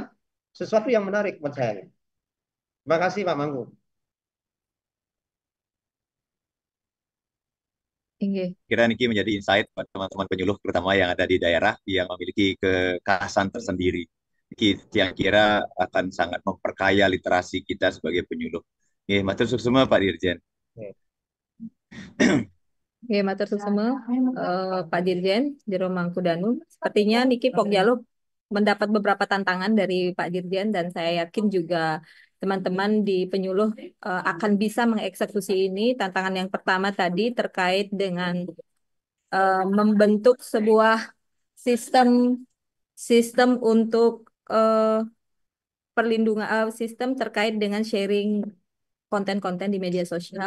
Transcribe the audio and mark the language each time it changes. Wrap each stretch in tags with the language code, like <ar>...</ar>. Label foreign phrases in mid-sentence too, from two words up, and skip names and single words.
<id>Sesuatu yang menarik buat saya. Terima kasih Pak Manggu. Kira Niki menjadi insight buat teman-teman penyuluh terutama yang ada di daerah yang memiliki kekhasan tersendiri. Niki yang kira akan sangat memperkaya literasi kita sebagai penyuluh.</id> <jv>Matur suwun</jv> <id>semua Pak Dirjen.</id> <jv>Matur suwun</jv> <id>Pak Dirjen Jero Mangkudanu. Sepertinya Niki Pokjalu mendapat beberapa tantangan dari Pak Dirjen dan saya yakin juga teman-teman di penyuluh akan bisa mengeksekusi ini. Tantangan yang pertama tadi terkait dengan membentuk sebuah sistem untuk perlindungan sistem terkait dengan sharing konten-konten di media sosial.</id>